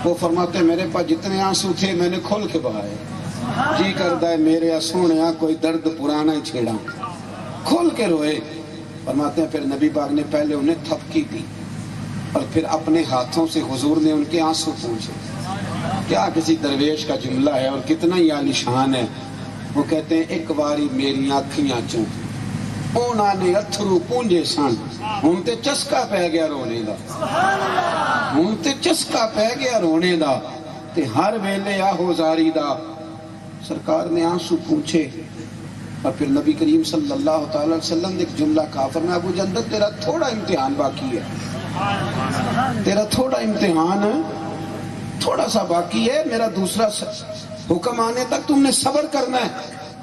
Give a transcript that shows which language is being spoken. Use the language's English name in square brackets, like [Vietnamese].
[Urdu] وہ فرماتے میرے پاس جتنے آنسو تھے میں نے کھول کے بہائے. جی کرتا ہے میرے سونے کوئی درد پرانا ہی چھیڑا، کھول کے روئے. فرماتے ہیں پھر نبی پاک نے پہلے انہیں تھپکی دی اور پھر اپنے ہاتھوں سے حضور نے ان کے آنسو پوچھے. کیا کسی درویش کا جملہ ہے اور کتنا ہی عالیشان ہے. [Punjabi] وہ کہتے ہیں ایک باری میری آنکھیاں چوں اونا نے اتھرو پونجے سن، ہوں تے چسکا پہ گیا رونے دا، ہوں تے چسکا پہ گیا رونے دا، تے ہر ویلے آہو زاری دا. [Urdu] سرکار نے آنسو پوچھے اور پھر نبی کریم صلی اللہ تعالی وسلم نے ایک جملہ کہا. فرمایا ابو جندل تیرا تھوڑا امتحان باقی ہے، تیرا تھوڑا امتحان تھوڑا سا باقی ہے، میرا دوسرا حکم آنے تک تم نے صبر کرنا ہے.